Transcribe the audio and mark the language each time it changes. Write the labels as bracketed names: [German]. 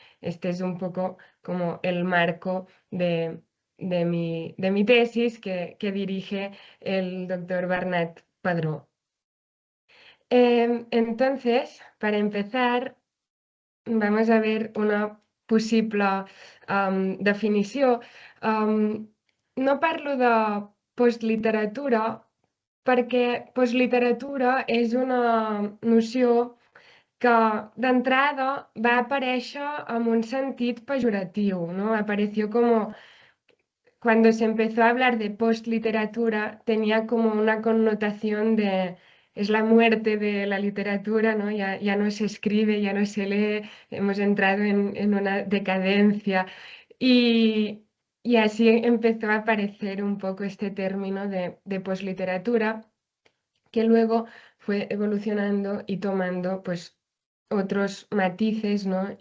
[Spanish] Este es un poco como el marco de mi tesis que dirige el doctor Bernat Padró. Entonces, para empezar, vamos a ver [Catalan] una possible definició. No parlo de postliteratura perquè postliteratura és una noció que d'entrada va aparèixer amb un sentit pejoratiu, ¿no? [Spanish] Apareció como cuando se empezó a hablar de postliteratura tenía como una connotación de es la muerte de la literatura, ¿no? Ya no se escribe, ya no se lee, hemos entrado en una decadencia y así empezó a aparecer un poco este término de postliteratura que luego fue evolucionando y tomando pues otros matices, ¿no?